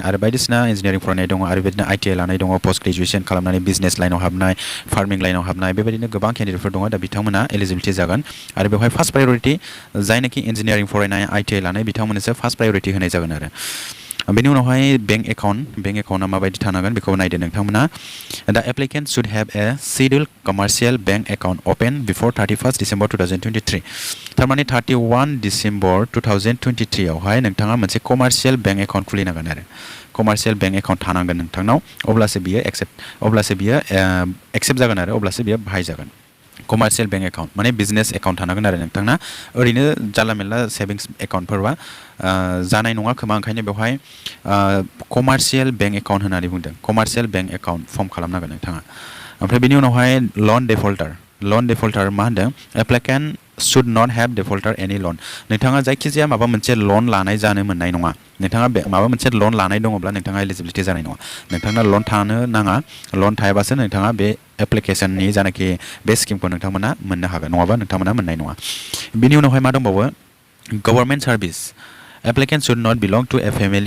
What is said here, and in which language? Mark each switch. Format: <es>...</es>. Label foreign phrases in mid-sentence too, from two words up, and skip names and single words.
<brx>आरो बायदिसिना इन्जिनियारिं फरायनाय दङ आरो बेबायदिनो ITI लानाय दङ</brx> <en>post graduation</en> <brx>खालामनानै बिजनेस लाइनाव हाबनाय फार्मिं लाइनाव हाबनाय बेबायदिनो गोबां केन्डिडेटफोर दङ दा बिथांमोना एलिजिबिलिटी जागोन आरो बेवहाय</brx> <en>first priority</en> <brx>जायनाखि इन्जिनियारिं फरायनाय ITI लानाय बिथांमोननोसो</brx> <en>first priority</en> <brx>होनाय जागोन आरो बेनि उनावहाय</brx> <en>bank account</en> <brx>माबायदि थानांगोन बेखौ नायदो नोंथांमोना दा</brx> <en>applicant should have a scheduled commercial bank account open before 31 December 2023</en> <brx>थारमाने 31 डिसेम्बर 2023 आवहाय नोंथाङा मोनसे</brx> <en>commercial bank account</en> <brx>खुलिनांगोन आरो</brx> <en>commercial bank account</en> <brx>थानांगोन नोंथांनाव अब्लासो बियो एक्सेप्ट जागोन आरो अब्लासो बियो बाहायजागोन</brx> <en>commercial bank account</en> <brx>माने</brx> <en>business account</en> <brx>थानांगोन आरो नोंथांना ओरैनो जानला मेनला सेभिंग्स एकाउन्टफोरबा जानाय नङा खोमा ओंखायनो बेवहाय</brx> <en>commercial bank account</en> <brx>होननानै बुंदों</brx> <en>commercial bank account</en> <brx>फर्म खालामनांगोन नोंथाङा ओमफ्राय बेनि उनावहाय</brx> <en>loan defaulter</en> <brx>मा होनदों</brx> <en>applicant should not have defaulter any loan</en> <brx>नोंथाङा जायखिजाया माबा मोनसे लन लानाय जानो मोननाय नङा नोंथाङा माबा मोनसे लन लानाय दङब्ला नोंथाङा एलिजिबिलिटी जानाय नङा नोंथांना लन थानो नाङा लन थायाबासो नोंथाङा बे एप्लिकेशननि जानाखि बे स्किमखौ नोंथांमोना मोननो हागोन नङाबा नोंथांमोना मोननाय नङा बिनि उनावहाय मा दंबावो</brx> <en>government service applicant should not belong to a family</en>